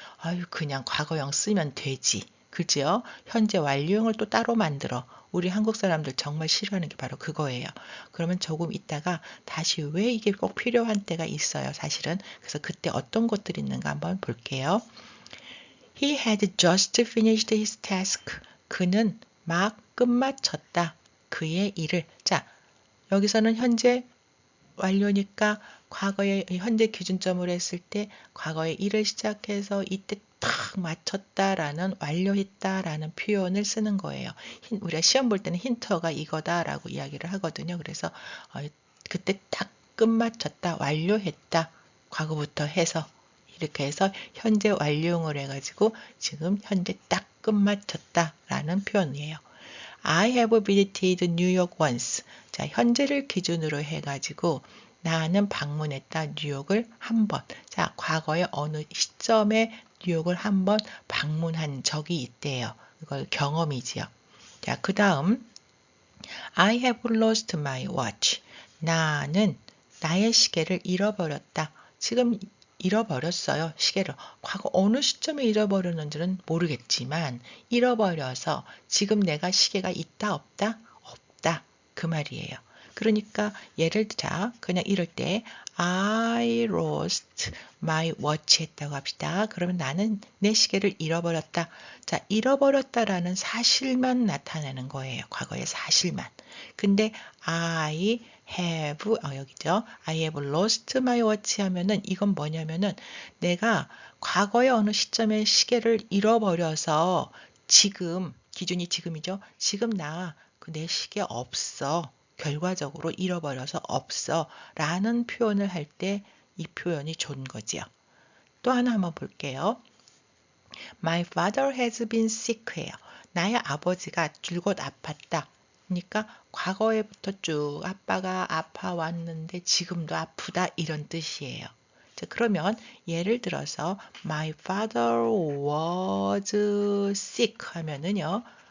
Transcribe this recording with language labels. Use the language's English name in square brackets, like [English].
[Korean] 아유, 그냥 과거형 쓰면 되지. 그죠? 현재 완료형을 또 따로 만들어. 우리 한국 사람들 정말 싫어하는 게 바로 그거예요. 그러면 조금 있다가 다시 왜 이게 꼭 필요한 때가 있어요, 사실은. 그래서 그때 어떤 것들이 있는가 한번 볼게요. [English] He had just finished his task. [Korean] 그는 막 끝마쳤다. 그의 일을. 자, 여기서는 현재 완료니까 과거에 현재 기준점으로 했을 때 과거에 일을 시작해서 이때 딱 마쳤다라는 완료했다라는 표현을 쓰는 거예요. 우리가 시험 볼 때는 힌트가 이거다라고 이야기를 하거든요. 그래서 그때 딱 끝마쳤다, 완료했다, 과거부터 해서 이렇게 해서 현재 완료형을 해가지고 지금 현재 딱 끝마쳤다라는 표현이에요. [English] I have visited New York once. [Korean] 자, 현재를 기준으로 해가지고 나는 방문했다 뉴욕을 한 번. 자, 과거에 어느 시점에 뉴욕을 한 번 방문한 적이 있대요. 이걸 경험이지요. 자, 그 다음 [English] I have lost my watch. [Korean] 나는 나의 시계를 잃어버렸다. 지금 잃어버렸어요. 시계를. 과거 어느 시점에 잃어버렸는지는 모르겠지만 잃어버려서 지금 내가 시계가 있다 없다? 없다. 그 말이에요. 그러니까 예를 들자 그냥 이럴 때 [English] I lost my watch [Korean] 했다고 합시다. 그러면 나는 내 시계를 잃어버렸다. 자, 잃어버렸다라는 사실만 나타내는 거예요. 과거의 사실만. 근데 [English] I have [Korean] 여기죠. [English] I have lost my watch [Korean] 하면은 이건 뭐냐면은 내가 과거의 어느 시점에 시계를 잃어버려서 지금 기준이 지금이죠. 지금 나 내 시계 없어. 결과적으로 잃어버려서 없어. 라는 표현을 할 때 이 표현이 좋은 거지요. 또 하나 한번 볼게요. [English] My father has been sick해요. [Korean] 나의 아버지가 줄곧 아팠다. 그러니까 과거에부터 쭉 아빠가 아파왔는데 지금도 아프다 이런 뜻이에요. 자, 그러면 예를 들어서 [English] My father was sick [Korean] 하면은요.